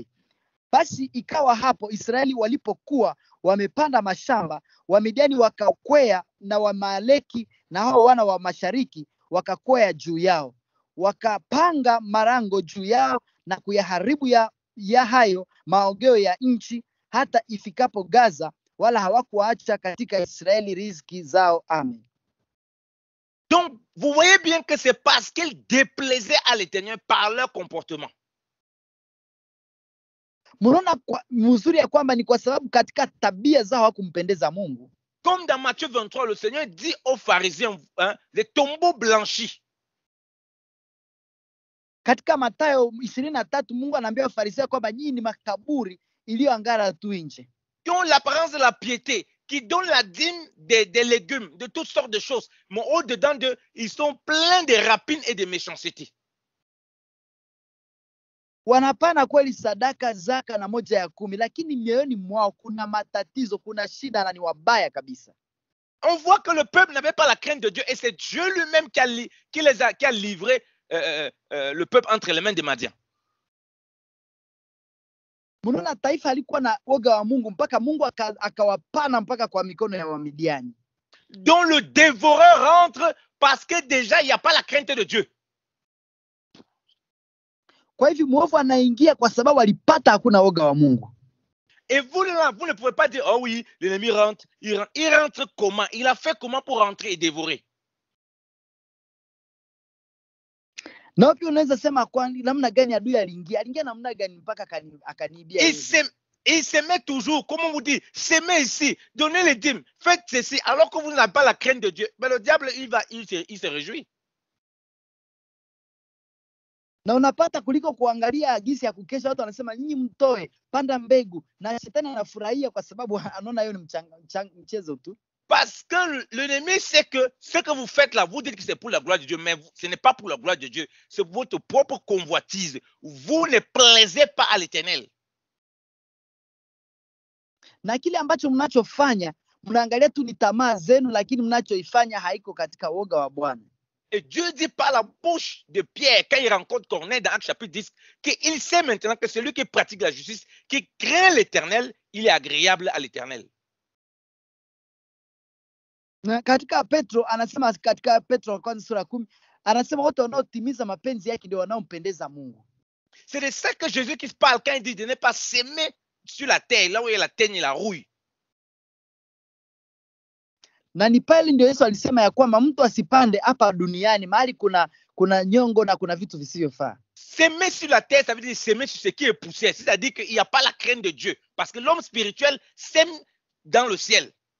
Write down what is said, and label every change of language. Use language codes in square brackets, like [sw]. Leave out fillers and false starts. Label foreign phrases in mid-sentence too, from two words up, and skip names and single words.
[sw] Basi ikawa hapo Israeli walipokuwa wamepanda mashamba, wa Midiani wakakwea na Waamaleki na hao wana wa mashariki wakakwea juu yao. Wakapanga marango juu yao na kuyaharibu ya hayo maogeo ya nchi hata ifikapo Gaza, wala hawakuacha katika Israeli riziki zao. Amen. [fr] Donc, vous voyez bien que c'est parce qu'ils déplaisaient à l'Éternel par leur comportement. [sw] Mnaona mzuri ya kwamba ni kwa sababu katika tabia zao hawakumpendeza Mungu. [fr] Comme dans Matthieu 23, le Seigneur dit aux pharisiens, les tombeaux blanchis. [sw] Katika Mathayo 23 Mungu anaambia Wafarisayo kwamba nyinyi ni makaburi iliyoangara tu nje. [fr] Qui ont l'apparence de la piété, qui donnent la dîme des légumes, de toutes sortes de choses. Mais au-dedans d'eux, ils sont pleins de rapines et de méchanceté. [sw] Wanapana kweli sadaka, zaka na moja ya 10, lakini mioyoni mwao kuna matatizo, kuna shida na ni wabaya kabisa. [fr] On voit que le peuple n'avait pas la crainte de Dieu, et c'est Dieu lui-même qui a livré le peuple entre les mains des Madians. [sw] Mnaona taifa alikuwa na woga wa Mungu mpaka Mungu akawapana mpaka kwa mikono ya Wamidiani. [fr] Dont le dévoreur rentre parce que déjà il n'y a pas la crainte de Dieu. [sw] Kwa hivyo mwovu anaingia kwa sababu alipata hakuna woga wa Mungu. [fr] Et vous ne pouvez pas dire, oh oui, l'ennemi rentre. Il rentre comment? Il a fait comment pour rentrer et dévorer? [sw] Na pia unaweza sema kwa namna gani adui aliingia? Aliingia namna gani mpaka akanibia? [fr] Il se met toujours, comme on vous dit, semez ici, donnez les dîmes, faites ceci, alors que vous n'avez pas la crainte de Dieu. Mais le diable, il se réjouit. [sw] Na unapata kuliko kuangalia gisi ya kukesha, watu wanasema nyinyi mtoe, panda mbegu, na shetani anafurahia kwa sababu anaona hiyo ni mchezo tu. [fr] Parce que l'ennemi sait que ce que vous faites là, vous dites que c'est pour la gloire de Dieu, mais ce n'est pas pour la gloire de Dieu, c'est votre propre convoitise. Vous ne plaisez pas à l'Éternel. [sw] na kile ambacho mnachofanya mnaangalia tu ni tamaa zenu, lakini mnachoifanya haiko katika woga wa Bwana. [fr] Et Dieu dit par la bouche de Pierre, quand il rencontre Corneille dans Actes chapitre 10, qu'il sait maintenant que celui qui pratique la justice, qui craint l'Éternel, il est agréable à l'Éternel. [sw] Na katika Petro anasema, katika Petro wa kwanza sura 10 anasema wote wanaotimiza mapenzi yake ndio wanaompendeza Mungu. [fr] C'est de ça que Jésus qui parle quand il dit de ne pas s'aimer sur la terre, là où il y a la teigne et la rouille. [sw] Na ni pale ndio Yesu alisema ya kwamba mtu asipande hapa duniani mahali kuna nyongo na kuna vitu visivyofaa. [fr] S'aimer sur la terre, ça veut dire s'aimer sur ce qui est poussière. C'est-à-dire qu'il n'y a pas la crainte de Dieu. Parce que l'homme spirituel s'aime dans le ciel.